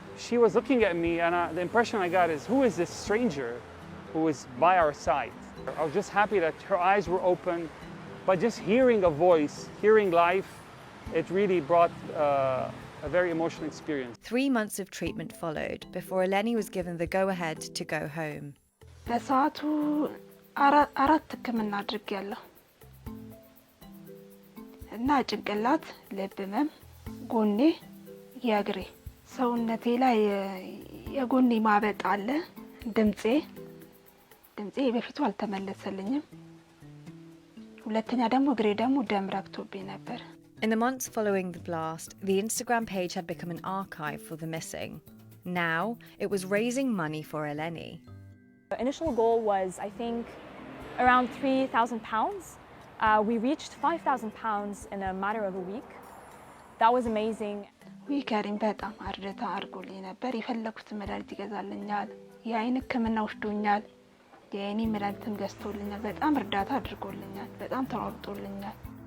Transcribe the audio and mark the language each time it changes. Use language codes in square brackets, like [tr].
[en] She was looking at me, and the impression I got is, who is this stranger who is by our side? I was just happy that her eyes were open, but just hearing a voice, hearing life, it really brought a very emotional experience. 3 months of treatment followed before Eleni was given the go-ahead to go home. [am] በሰዓቱ አራት ህክምና አድርጌያለሁ እና ጭንቅላት፣ ልብ ህመም፣ ጎኔ፣ የእግሬ ሰውነቴ ላይ የጎኔ ማበጥ አለ። ድምጼ በፊቱ አልተመለሰልኝም። ሁለተኛ ደግሞ እግሬ ደግሞ ደም ረግቶብኝ ነበር። [en] In the months following the blast, the Instagram page had become an archive for the missing. Now, it was raising money for Eleni. The initial goal was, I think, around £3,000. We reached £5,000 in a matter of a week. That was amazing. [am] ከሪም በጣም እርዳታ አድርጎልኝ ነበር። የፈለኩት መድኃኒት ይገዛልኛል፣ የአይን ህክምና ወስዶኛል፣ የአይኔ መድኃኒትም ገዝቶልኛል። በጣም እርዳታ አድርጎልኛል፣ በጣም ተሯሩጦልኛል።